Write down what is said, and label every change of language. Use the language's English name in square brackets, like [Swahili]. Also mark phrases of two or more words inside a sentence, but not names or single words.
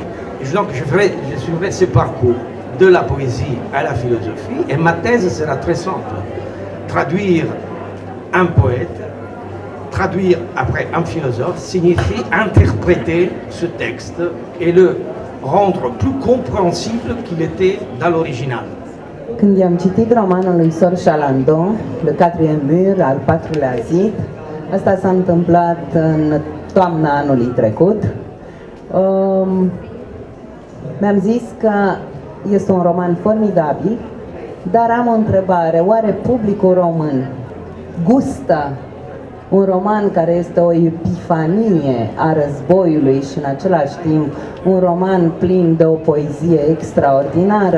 [French] Et donc je suivrai ce parcours de la poésie à la philosophie, et ma thèse sera très simple. Traduire un poète, traduire après un philosophe, signifie interpréter ce texte et le rendre plus compréhensible qu'il était dans l'original. [Romanian] Când i-am citit romanul lui Sor Chalandon, Le Quatrième Mur, al patrulea zid, asta s-a întâmplat în toamna anului trecut, mi-am zis că este un roman formidabil, dar am o întrebare, oare publicul român gustă un roman care este o epifanie a războiului și în același timp un roman plin de o poezie extraordinară?